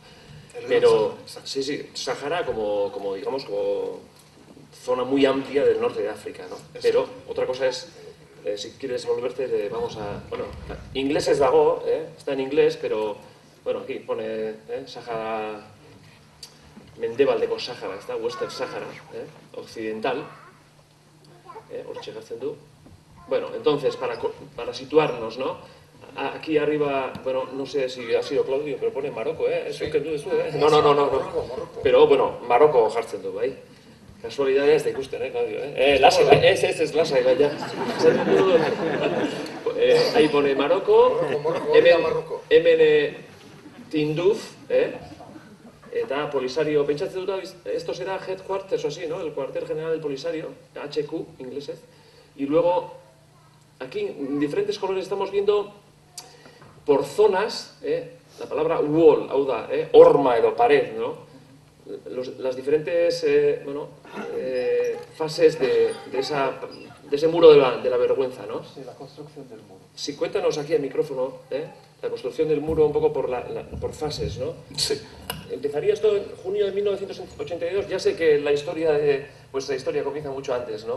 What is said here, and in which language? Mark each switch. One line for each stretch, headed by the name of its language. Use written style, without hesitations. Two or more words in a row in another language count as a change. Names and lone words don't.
Spanish: Pero, sí, Sáhara como digamos, como zona muy amplia del norte de África, ¿no? Pero otra cosa es, si quieres volverte, vamos a... Bueno, inglés es dago, está en inglés, pero, bueno, aquí pone Sáhara, Mendebaldeko Sáhara, está Western Sáhara, occidental,
Basque: hortxe jartzen du. Bueno,
Spanish: entonces, para situarnos, ¿no? Aquí arriba, bueno, no sé si ha sido Claudio, pero pone Maroko, ¿eh? No. Pero,
Basque: bueno, Maroko jartzen du, bai. Kasualidades de ikusten, Claudio, Lasai, ez, lasai, baina. Ahí pone Maroko, hemen Tinduf, eta Polisario, pentsatzen dut,
Spanish: esto será headquarters o así, ¿no? El cuartel general del Polisario, HQ, inglesez. Y luego, aquí, en diferentes colores estamos viendo por zonas, la palabra wall,
Basque: hau da, horma edo pared, ¿no?
Spanish: Las diferentes fases de ese muro de la vergüenza, ¿no? Sí, la construcción del muro. Sí, cuéntanos aquí al micrófono, la construcción del muro un poco por fases, ¿no? Sí. Empezaría esto en junio de 1982, ya sé que la historia vuestra historia comienza mucho antes, ¿no?